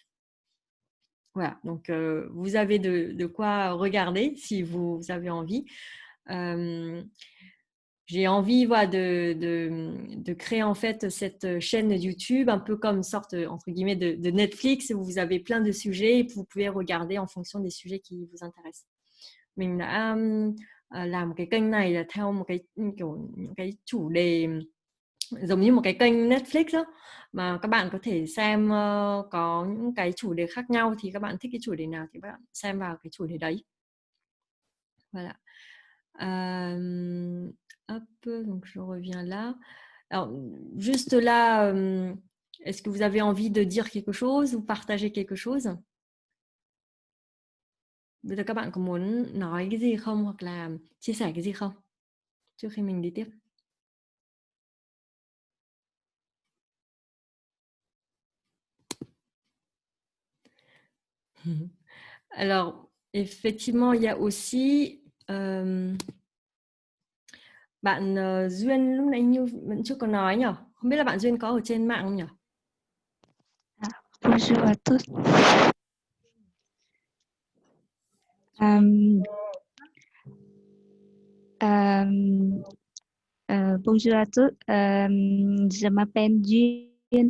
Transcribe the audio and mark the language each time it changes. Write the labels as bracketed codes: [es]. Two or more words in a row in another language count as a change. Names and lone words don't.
[fr] Voilà, donc vous avez de quoi regarder si vous avez envie. J'ai envie de créer en fait cette chaîne YouTube un peu comme une sorte entre guillemets de Netflix, où vous avez plein de sujets et vous pouvez regarder en fonction des sujets qui vous intéressent. [vi] Mình đã làm cái kênh này là theo một cái kiểu những cái chủ đề giống như một cái kênh Netflix đó, mà các bạn có thể xem có những cái chủ đề khác nhau, thì các bạn thích cái chủ đề nào thì các bạn xem vào cái chủ đề đấy. [fr] Voilà. Hop, donc je reviens là. Alors, juste là, est-ce que vous avez envie de dire quelque chose ou partager quelque chose? [vi] Bây giờ các bạn có muốn nói cái gì không, hoặc là chia sẻ cái gì không trước khi mình đi tiếp? [fr] Alors, effectivement, il y a aussi [vi] bạn Duyên lúc nãy như vẫn chưa có nói nhỉ? Không biết là bạn Duyên có ở trên mạng không nhỉ? [fr] Bonjour à tous. Bonjour à tous. Je m'appelle Duyên.